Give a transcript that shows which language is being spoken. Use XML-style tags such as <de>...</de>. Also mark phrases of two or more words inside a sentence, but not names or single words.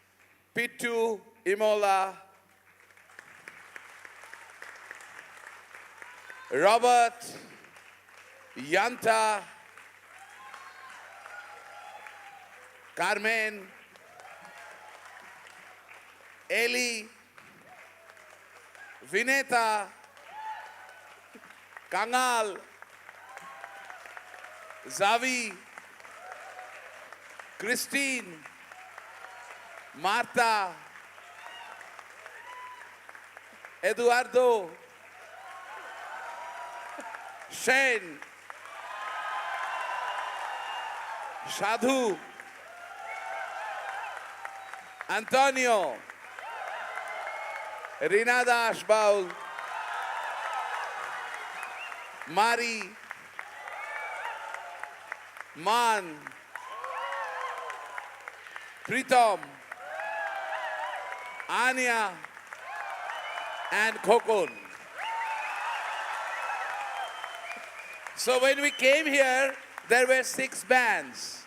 <en>Pittu, Imola, Robert, Yanta, Carmen, Eli, Vineta, Kangal, Zavi, Christine, Martha, Eduardo, Shane, Sadhu, Antonio, Rina Das Baul, Mari, Man, Pritam, Anya, and Kokon. So when we came here, there were 6 bands.</en>